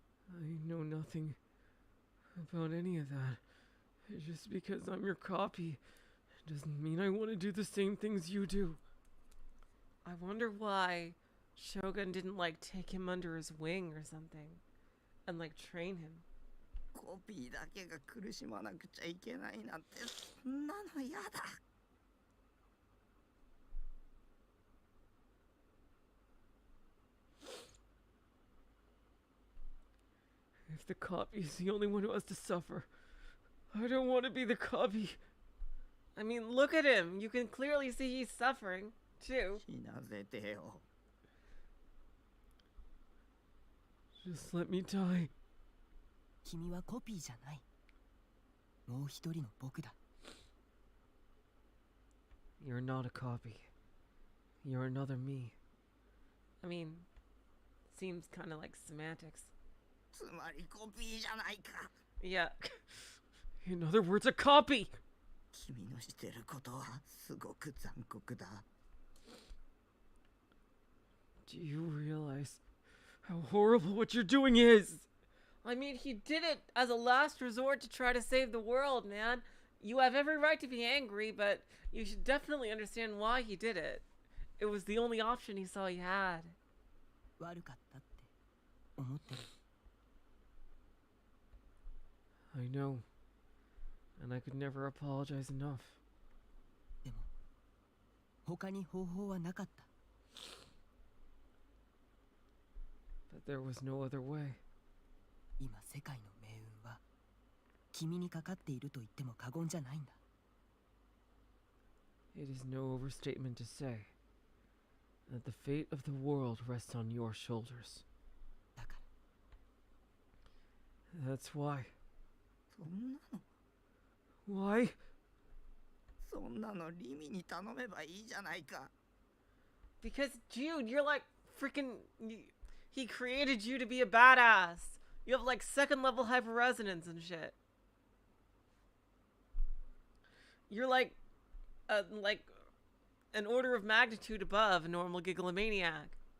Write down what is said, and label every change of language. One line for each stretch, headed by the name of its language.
English: I know nothing about any of that. Just because I'm your copy doesn't mean I want to do the same things you do. I wonder why Shogun didn't like take him under his wing or something and like train him.
Japanese: コピーだけが苦しまなくちゃいけないなんて、そんなの嫌だ。
English: If the copy is the only one who has to suffer, I don't want to be the copy. I mean, look at him. You can clearly see he's suffering, too.
Japanese: 死なせてよ。
English: Just let me die.
Japanese: 君はコピーじゃない。もう一人の僕だ。
English: You're not a copy. You're another me. I mean, seems kind of like semantics.
Japanese: つまりコピーじゃないか。
English: Yeah. In other words, a copy.
Japanese: 君のしてることはすごく残酷だ。
English: Do you realize how horrible what you're doing is? I mean, he did it as a last resort to try to save the world, man. You have every right to be angry, but you should definitely understand why he did it. It was the only option he saw he had.
Japanese: 悪かったって思ってる。
English: I know. And I could never apologize enough.
Japanese: でも他に方法はなかった。
English: But there was no other way.
Japanese: 今世界の命運は君にかかっていると言っても過言じゃないんだ。
English: It is no overstatement to say that the fate of the world rests on your shoulders.
Japanese: だから
English: That's why.
Japanese: そんなの
English: Why?
Japanese: そんなのリミに頼めばいいじゃないか。
English: Because, dude, you're like freaking... He created you to be a badass. You have like second level hyperresonance and shit. You're like an order of magnitude above a normal Gigalomaniac.